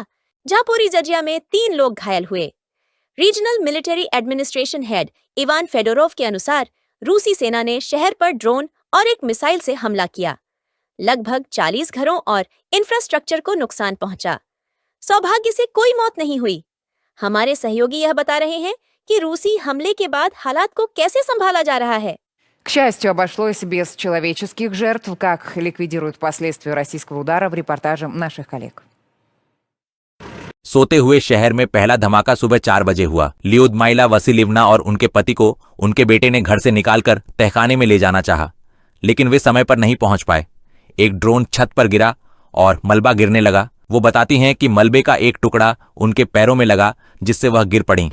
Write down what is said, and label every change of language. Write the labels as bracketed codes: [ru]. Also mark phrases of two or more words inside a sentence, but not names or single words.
[hi] जापोरिजरिया में 3 लोग घायल हुए। [en] regional military administration head [hi] इवान फेडोरोव के अनुसार रूसी सेना ने शहर पर ड्रोन और एक मिसाइल से हमला किया। लगभग 40 घरों और इंफ्रास्ट्रक्चर को नुकसान पहुंचा। सौभाग्य से कोई मौत नहीं हुई। हमारे सहयोगी यह बता रहे हैं कि रूसी हमले के बाद हालात को कैसे संभाला जा रहा है। [ru] К счастью, обошлось без человеческих жертв, как ликвидируют последствия российского удара в репортаже наших коллег. [hi] सोते हुए शहर में पहला धमाका सुबह 4 बजे हुआ। लियुदमाइला वसिलिवना और उनके पति को उनके बेटे ने घर से निकालकर तहखाने में ले जाना चाहा, लेकिन वे समय पर नहीं पहुंच पाए। एक ड्रोन छत पर गिरा और मलबा गिरने लगा वो बताती हैं कि मलबे का एक टुकड़ा उनके पैरों में लगा जिससे वह गिर पड़ी।